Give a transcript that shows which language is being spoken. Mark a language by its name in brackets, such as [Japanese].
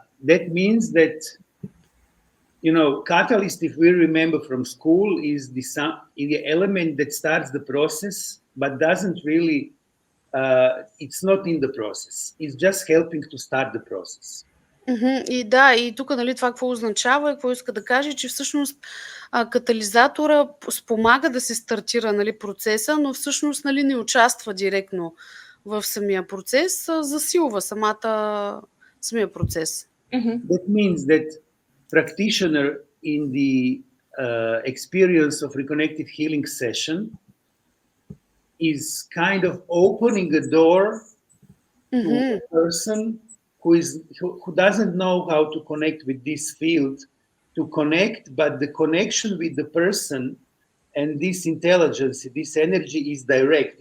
[English] That means that, you know, catalyst, if we remember from school, is the element that starts the process but doesn't really, it's not in the process. It's just helping to start the process. [Bulgarian] И да, и тук, нали, това какво означава и какво иска да каже, че всъщност катализатора спомага да се стартира, нали, процеса, но всъщност, нали, не участва директно в самия процес, засилва самия процес. [English] That means that practitioner in the experience of reconnective healing session is kind of opening a door to a person who doesn't know how to connect with this field to connect, but the connection with the person and this intelligence, this energy is direct.